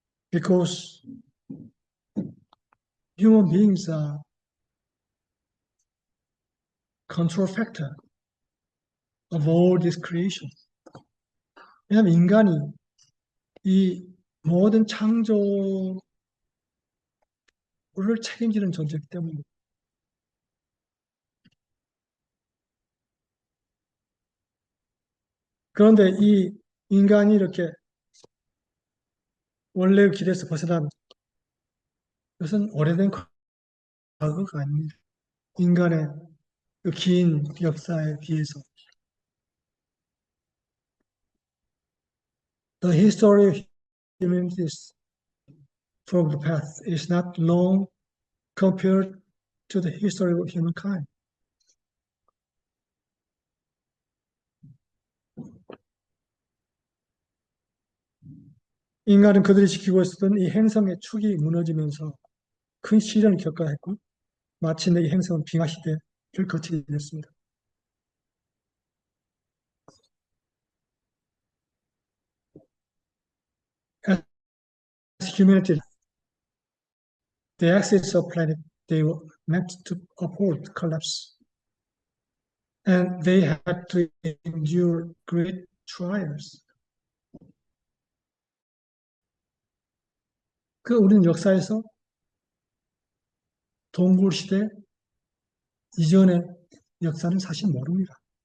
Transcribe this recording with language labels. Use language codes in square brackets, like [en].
[en] Because human beings are control factor of all this creation. [ko] 왜냐하면 인간이 이 모든 창조를 책임지는 존재이기 때문입니다. 그런데 이 인간이 이렇게 원래의 길에서 벗어난 것은 오래된 과거가 아닙니다. 인간의 그 긴 역사에 비해서. [en] The history of humanity from the past is not long compared to the history of humankind. [ko] 인간은 그들이 지키고 있었던 이 행성의 축이 무너지면서 큰 시련을 겪어야 했고 마침내 이 행성은 빙하 시대를 거치게 됐습니다. [en] As humanity, the axis of planet, they were meant to uphold collapse. And they had to endure great trials. [ko] 그 우리는 역사에서 동굴 시대 이전의 역사는 사실 모릅니다.